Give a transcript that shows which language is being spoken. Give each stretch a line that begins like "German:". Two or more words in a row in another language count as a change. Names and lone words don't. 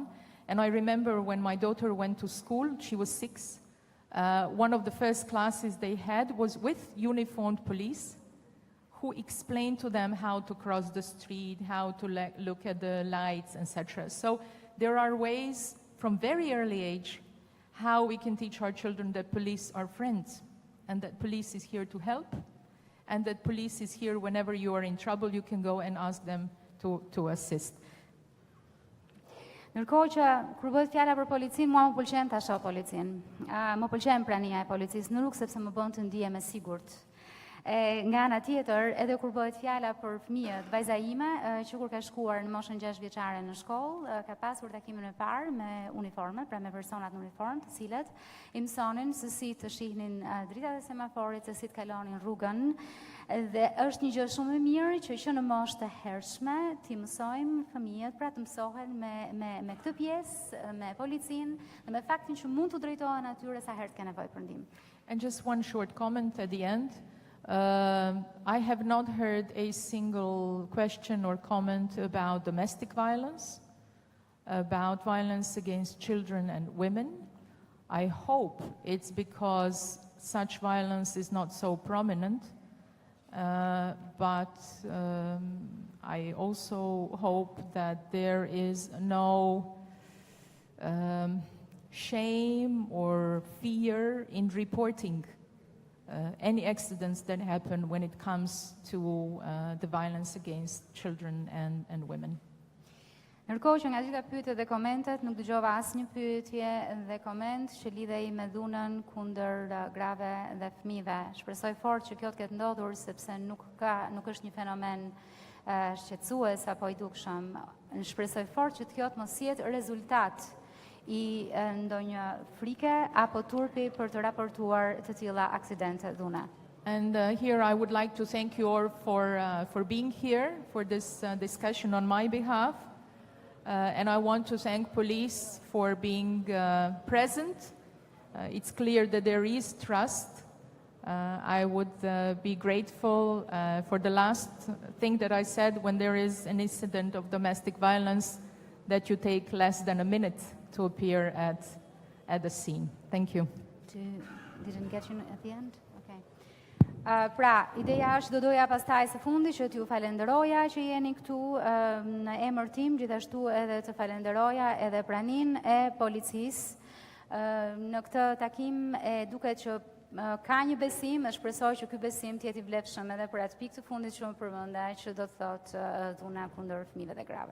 English: And I remember when my daughter went to school, she was 6, one of the first classes they had was with uniformed police who explained to them how to cross the street, how to look at the lights, etc. So there are ways from very early age how we can teach our children that police are friends and that police is here to help and that police is here whenever you are in trouble, you can go and ask them to assist.
Albanian: Ndërkohë që kur bëhet fjala për policinë, mua më pëlqen ta shoh policinë. Më pëlqen prania e policisë në rrugë sepse më bën të ndihem e sigurt. Nga ana tjetër, edhe kur bëhet fjala për fëmijët, vajza ime, që kur ka shkuar në moshën 6 vjeçare në shkollë, ka pasur takimin e parë me uniforme, pra me personat në uniformë, të cilët i mësonin se si të shihnin dritat e semaforit, se si të kalonin rrugën. Dhe është një gjë shumë e mirë që në moshë të hershme t'i mësojmë fëmijët, pra të mësohen me këtë pjesë, me policinë, dhe me faktin që mund të drejtohen atyre sa herë të ka nevojë për ndihmë.
English: And just one short comment at the end. I have not heard a single question or comment about domestic violence, about violence against children and women, I hope it's because such violence is not so prominent, but I also hope that there is no shame or fear in reporting any accidents that happen when it comes to the violence against children and women.
Albanian: Ndërkohë që nga gjitha pyetjet dhe komentet nuk dëgjova asnjë pyetje dhe koment që lidhej me dhunën kundër grave dhe fëmijëve. Shpresoj fort që kjo të ketë ndodhur sepse nuk është një fenomen shqetësues apo i dukshëm. Shpresoj fort që kjo të mos jetë rezultat I ndonjë frike apo turpi për të raportuar të tilla aksidente dhune.
English: And here I would like to thank you all for being here for this discussion on my behalf. And I want to thank police for being present. It's clear that there is trust. I would be grateful for the last thing that I said, when there is an incident of domestic violence, that you take less than a minute to appear at the scene. Thank you. Didn't get you at the end? Okay.
Albanian: Pra, ideja është do doja pastaj së fundi që t'ju falenderoja që jeni këtu në emër tim, gjithashtu edhe të falenderoja edhe pranin e policisë në këtë takim e duket që ka një besim, e shpresoj që ky besim të jetë I vlefshëm edhe për atë pikë të fundit që më përmenda, që do të thotë dhuna kundër fëmijëve dhe grave.